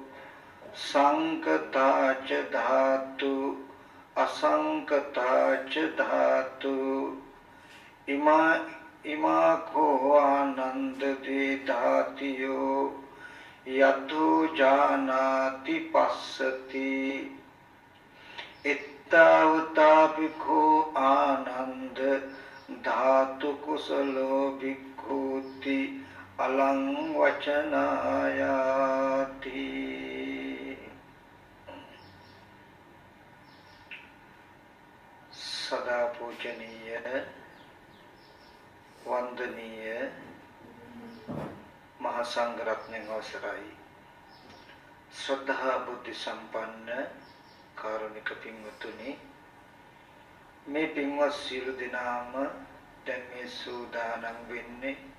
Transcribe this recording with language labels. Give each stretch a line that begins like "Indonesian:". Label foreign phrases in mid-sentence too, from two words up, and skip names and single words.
Pali: සංකතාච ධාතු අසංකතාච ධාතු ඉමා කෝ ආනන්ද ධාතියෝ යතෝ ජානාති පස්සති එත්තවතාපිකෝ ආනන්ද ධාතු කුසලෝ භික්ඛූති අලං
Sinhala: වචනායාති සදා පූජනීය වන්දනීය මහා සංඝ රත්නයන් අවසරයි ශ්‍රද්ධා බුද්ධ සම්පන්න කාරුණික පින්වතුනි මේ පින්වත් සියලු දෙනාම දැන් මේ සූදානම් වෙන්නේ